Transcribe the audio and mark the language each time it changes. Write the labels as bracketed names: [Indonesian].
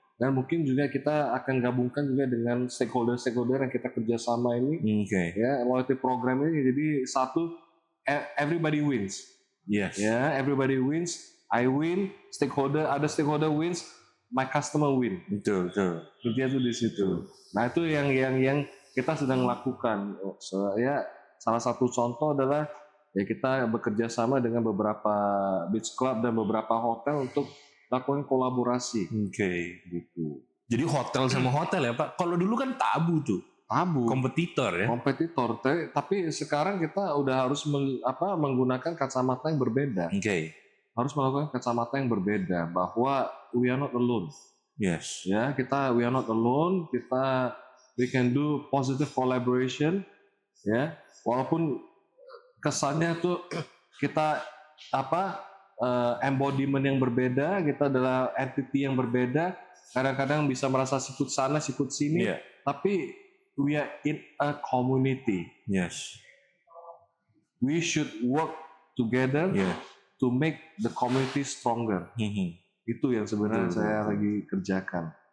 [Indonesian] Dan mungkin juga kita akan gabungkan juga dengan stakeholder yang kita kerjasama ini, ya, loyalty program ini. Jadi satu, [English] everybody wins. Yes. Ya, everybody wins. I win, [Indonesian] ada [English] stakeholder wins, my customer win. [Indonesian] Betul. Intinya itu di situ. Nah itu yang kita sedang lakukan. Ya, salah satu contoh adalah ya kita bekerja sama dengan beberapa beach club dan beberapa hotel untuk lakukan kolaborasi. Gitu. Jadi hotel sama hotel ya Pak. Kalau dulu kan tabu tuh. Kompetitor ya. Tapi sekarang kita udah harus menggunakan kacamata yang berbeda. Harus melakukan kacamata yang berbeda bahwa [English] we are not alone. Yes. Ya, we are not alone. We can do positive collaboration. [Indonesian] Ya, walaupun kesannya tuh kita embodiment yang berbeda, kita adalah entity yang berbeda. Kadang-kadang bisa merasa sikut sana, sikut sini. Tapi [English] we are in a community. Yes. We should work together to make the community stronger. [Indonesian] Itu yang sebenarnya saya lagi kerjakan.